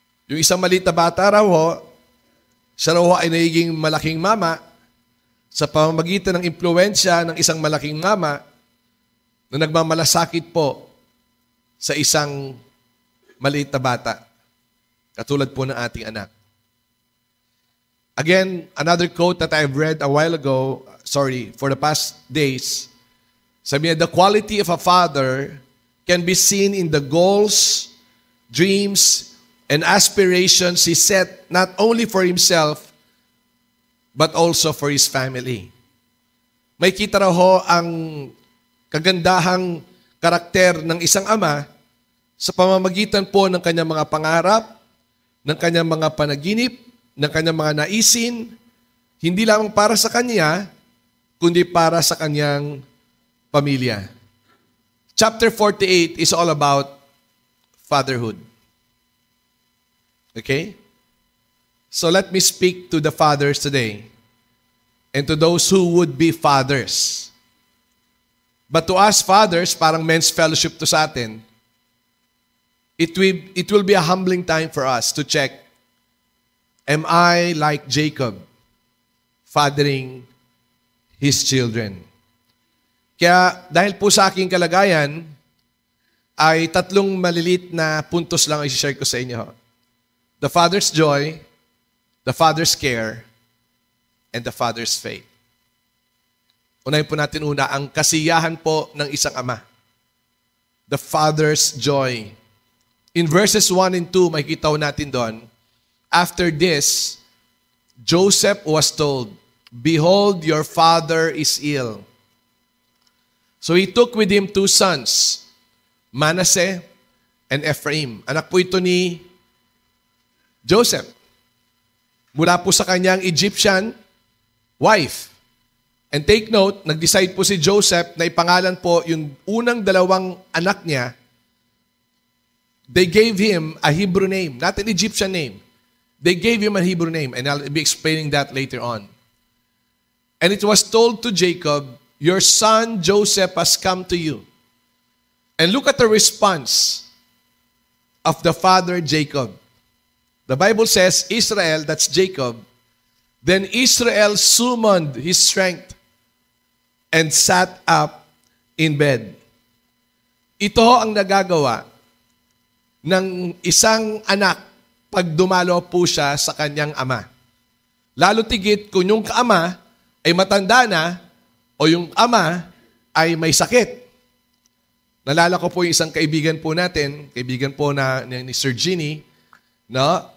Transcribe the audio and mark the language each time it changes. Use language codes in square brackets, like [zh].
[tl] Yung isang maliit na bata raw ho, siya raw ay nagiging malaking mama sa pamamagitan ng impluwensya ng isang malaking mama na nagmamalasakit po sa isang maliit na bata, katulad po ng ating anak. [en] Again, another quote that I've read a while ago, for the past days, [tl] sabi niya, [en] the quality of a father can be seen in the goals, dreams, and aspirations he set not only for himself, but also for his family. [tl] May kita raw ho ang kagandahang karakter ng isang ama sa pamamagitan po ng kanyang mga pangarap, ng kanyang mga panaginip, ng kanyang mga naisin, hindi lamang para sa kanya, kundi para sa kanyang pamilya. [en] Chapter 48 is all about fatherhood. Okay? So let me speak to the fathers today and to those who would be fathers. But to us fathers, [tl] parang men's fellowship to sa atin, [en] it will be a humbling time for us to check, am I like Jacob, fathering his children? [tl] Kaya dahil po sa aking kalagayan, ay 3 malilit na puntos lang i-share ko sa inyo. [en] The father's joy, the father's care, and the father's faith. [tl] Unahin po natin ang kasiyahan po ng isang ama. [en] The father's joy. In verses 1 and 2, [tl] makikita ho natin doon, [en] after this, Joseph was told, behold, your father is ill. So he took with him 2 sons, Manasseh and Ephraim. [tl] Anak po ito ni Joseph. mula po sa kanyang Egyptian wife. [en] And take note, [tl] nag-decide po si Joseph na ipangalan po yung unang dalawang anak niya. [en] They gave him a Hebrew name, not an Egyptian name. They gave him a Hebrew name, and I'll be explaining that later on. And it was told to Jacob, your son Joseph has come to you. And look at the response of the father Jacob. The Bible says, Israel, that's Jacob, then Israel summoned his strength and sat up in bed. [tl] Ito ang nagagawa ng isang anak pag dumalo po siya sa kanyang ama. Lalo tigit kung yung kaama ay matanda na o yung ama ay may sakit. Nalala ko po yung isang kaibigan po natin, kaibigan po ni Sir Ginny, no?